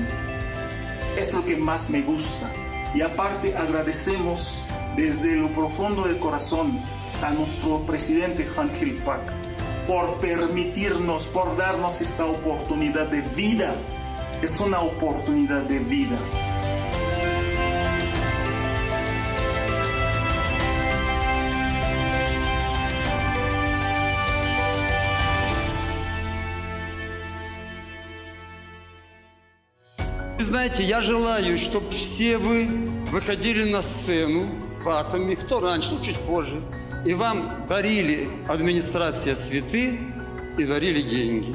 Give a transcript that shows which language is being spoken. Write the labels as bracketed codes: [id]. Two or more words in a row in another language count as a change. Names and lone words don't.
[es] Es lo que más me gusta. Y aparte agradecemos desde lo profundo del corazón a nuestro presidente Han Gil Pak por permitirnos, por darnos esta oportunidad de vida. Es una oportunidad de vida. [ru] Знаете, я желаю, чтобы все вы выходили на сцену в Atomy, кто раньше, ну чуть позже, и вам дарили администрация цветы и дарили деньги.